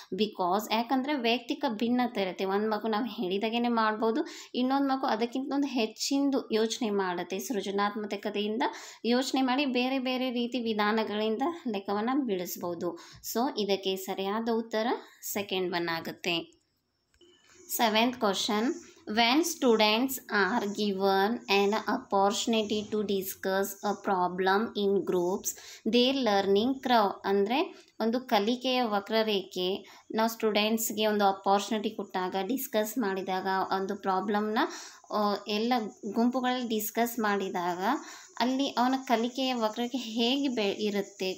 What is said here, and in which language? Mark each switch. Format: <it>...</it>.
<kn>Because ಯಾಕಂದರೆ ವೈಯಕ್ತಿಕ ಭಿನ್ನತೆ ಇರುತ್ತೆ. ಒಂದು ಮಗು ನಾವು ಹೇಳಿದಾಗೇ ಮಾಡ್ಬೋದು, ಇನ್ನೊಂದು ಮಗು ಅದಕ್ಕಿಂತ ಒಂದು ಹೆಚ್ಚಿಂದು ಯೋಚನೆ ಮಾಡುತ್ತೆ. ಸೃಜನಾತ್ಮಕತೆಯಿಂದ ಯೋಚನೆ ಮಾಡಿ ಬೇರೆ ಬೇರೆ ರೀತಿ ವಿಧಾನಗಳಿಂದ ಲೆಕ್ಕವನ್ನು ಬಿಡಿಸ್ಬೋದು. ಸೊ ಇದಕ್ಕೆ ಸರಿಯಾದ ಉತ್ತರ ಸೆಕೆಂಡ್ ಒನ್ ಆಗುತ್ತೆ.</kn> <en>Seventh question, when students are given an opportunity to discuss a problem in groups, their learning curve,</en> <kn>ಅಂದರೆ ಒಂದು ಕಲಿಕೆಯ ವಕ್ರರೇಖೆ. ನಾವು ಸ್ಟೂಡೆಂಟ್ಸ್ಗೆ ಒಂದು ಅಪಾರ್ಚುನಿಟಿ ಕೊಟ್ಟಾಗ, ಡಿಸ್ಕಸ್ ಮಾಡಿದಾಗ, ಒಂದು ಪ್ರಾಬ್ಲಮ್ನ ಎಲ್ಲ ಗುಂಪುಗಳಲ್ಲಿ ಡಿಸ್ಕಸ್ ಮಾಡಿದಾಗ ಅಲ್ಲಿ ಅವನ ಕಲಿಕೆಯ ವಕ್ರರೇಖೆ ಹೇಗೆ ಇರುತ್ತೆ.</kn>